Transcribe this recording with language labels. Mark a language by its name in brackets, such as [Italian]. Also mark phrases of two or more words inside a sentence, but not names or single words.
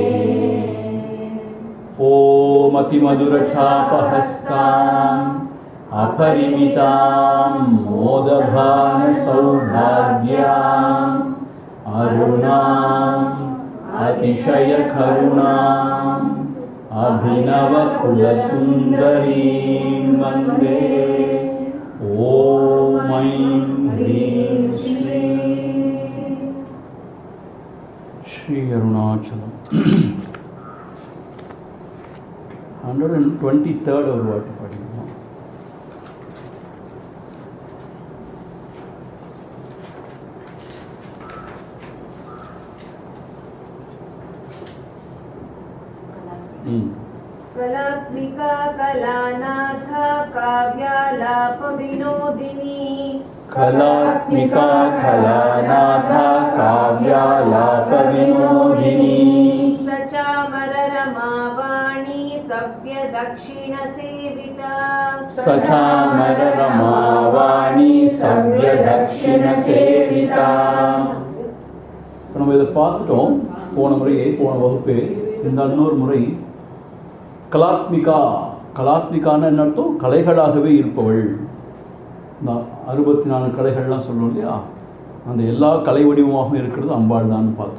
[Sanskrit] ஓம் அதிமதுரசாபஹஸ்தாம் அபரிமிதாம் மோதபான சௌபாக்யாம் அருணாம் அதிசய கருணாம் அபிநவ குலசுந்தரீம் வந்தே. ஓம் ஐம் ஹ்ரீம் ஸ்ரீ அருணாச்சலம். [Tamil] 123rd ஒரு வாட்டி படிக்கணும். [Sanskrit] कलात्मिका कलानाथ काव्यालाप विनोदिनी कलात्मिका कलानाथ काव्यालाप विनोदिनी सचामर रमावाणी सव्य दक्षिण सेविता सचामर रमावाणी सव्य दक्षिण सेविता. [Tamil] நம்ம இதை பார்த்துட்டோம் போன வகுப்பே. இந்த இன்னொரு முறை கலாத்மிகா. கலாத்மிகான்னு என்ன அர்த்தம்? கலைகளாகவே இருப்பவள். இந்த 64 கலைகள்லாம் சொல்லணும் இல்லையா, அந்த எல்லா கலை வடிவமாகவும் இருக்கிறது அம்பாள் தான் பார்த்தோம்.